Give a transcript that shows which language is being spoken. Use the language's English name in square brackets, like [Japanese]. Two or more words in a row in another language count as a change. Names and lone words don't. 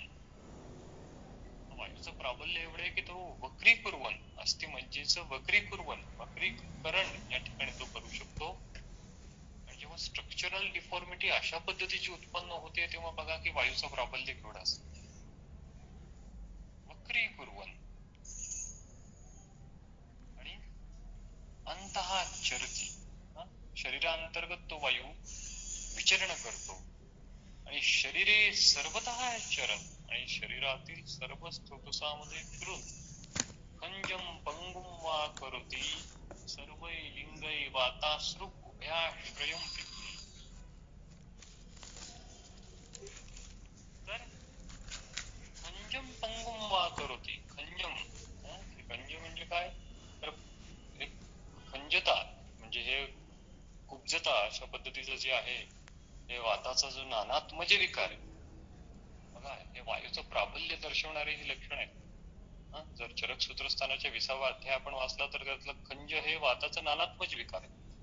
[Marathi] वायूचं प्राबल्य एवढं आहे की तो वक्रीकुर्वन, अस्थिमज्जेचं वक्रीकुर्वन, वक्रीकरण या ठिकाणी तो करू शकतो. आणि जेव्हा [English] structural deformity [Marathi] अशा पद्धतीची उत्पन्न होते तेव्हा बघा की वायूचं प्राबल्य केवढं असतं. [Sanskrit] वक्रीकुर्वन. आणि अंतः चरति. [Marathi] शरीरांतर्गत तो वायू विचरण करतो. [Sanskrit] आणि शरीरे सर्वतः चरण. [Marathi] आणि शरीरातील सर्व स्त्रोतसामध्ये फिरून [Sanskrit] खंजम पंगुम वा करोति सर्वै लिंगै वाताश्रुक उभयाश्रयम विज्ञे. तर खंजम पंगुम वा करोति. [Marathi] खंजम, खंज म्हणजे काय? तर एक खंजता म्हणजे हे कुब्जता अशा पद्धतीचं जे आहे हे वाताचा जो नानात्मज विकार आहे बघा, हे वायूचं प्राबल्य दर्शवणारे ही लक्षण आहेत. जर चरक सूत्रस्थानाच्या 20वा अध्याय आपण वाचला तर त्यातलं खंज हे वाताचं नानात्मज विकार आहे.